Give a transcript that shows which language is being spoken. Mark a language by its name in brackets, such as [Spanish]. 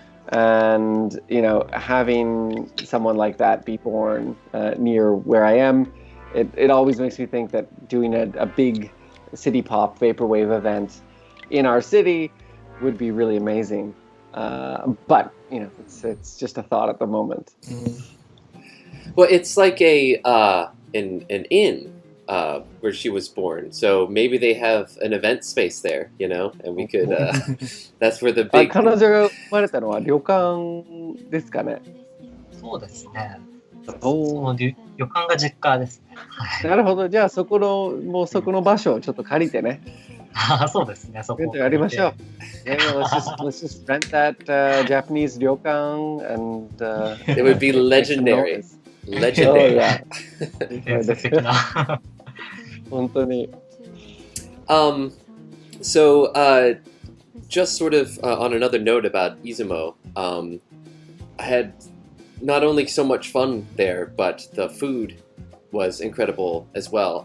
[English] And, you know, having someone like that be born near where I am, it always makes me think that doing a big city pop vaporwave event in our city would be really amazing. But, you know, it's just a thought at the moment. Well, it's like an inn. Where she was born, so maybe they have an event space there, you know, and we could. That's where the big. [Japanese] 彼女が生まれたのは旅館ですかね。そうですね。その旅館が実家ですね。なるほど。じゃあそこの場所をちょっと借りてね。そうですね。そこやりましょう。 [English] Let's just rent that Japanese 旅館 and it would be legendary. Legendary. [Japanese] 本当に。 [English] So, just sort of on another note about Izumo, I had not only so much fun there, but the food was incredible as well.